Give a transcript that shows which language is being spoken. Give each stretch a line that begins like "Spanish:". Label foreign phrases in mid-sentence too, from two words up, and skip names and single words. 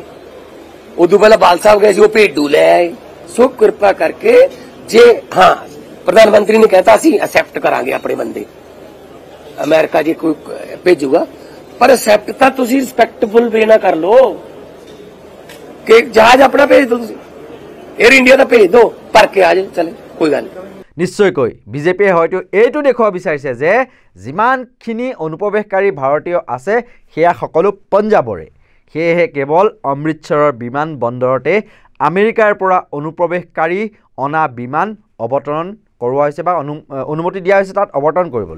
Punjabi: ਉਦੋਂ ਪਹਿਲਾਂ ਬਾਲ ਸਾਹਿਬ ਗਏ ਸੀ, ਉਹ ਭੇਡੂ ਲੈ ਆਏ। ਸੋ ਕਿਰਪਾ ਕਰਕੇ ਜੇ ਹਾਂ ਪ੍ਰਧਾਨ ਮੰਤਰੀ ਨੇ ਕਹਿਤਾ ਅਸੀਂ ਐਕਸੈਪਟ ਕਰਾਂਗੇ ਆਪਣੇ ਬੰਦੇ, ਅਮਰੀਕਾ ਜੇ ਕੋਈ ਭੇਜੂਗਾ, ਪਰ ਐਕਸੈਪਟ ਤਾਂ ਤੁਸੀਂ
English: respectful way
Punjabi: ਨਾਲ ਕਰ ਲੋ ਕਿ ਜਹਾਜ਼ ਆਪਣਾ ਭੇਜ ਦਿਓ, ਤੁਸੀਂ 에ਅਰ ਇੰਡੀਆ ਦਾ ਭੇਜ ਦਿਓ, ਭਰ ਕੇ ਆ ਜਾਏ, ਚਲੇ, ਕੋਈ ਗੱਲ ਨਹੀਂ।
Assamese: নিশ্চয়কৈ বিজেপিয়ে হয়তো এইটো দেখুৱাব বিচাৰিছে যে যিমানখিনি অনুপ্ৰৱেশকাৰী ভাৰতীয় আছে সেয়া সকলো পঞ্জাবৰে, সেয়েহে কেৱল অমৃতসৰৰ বিমানবন্দৰতে আমেৰিকাৰ পৰা অনুপ্ৰৱেশকাৰী অনা বিমান অৱতৰণ কৰোৱা হৈছে বা অনুমতি দিয়া হৈছে তাত অৱতৰণ কৰিবলৈ।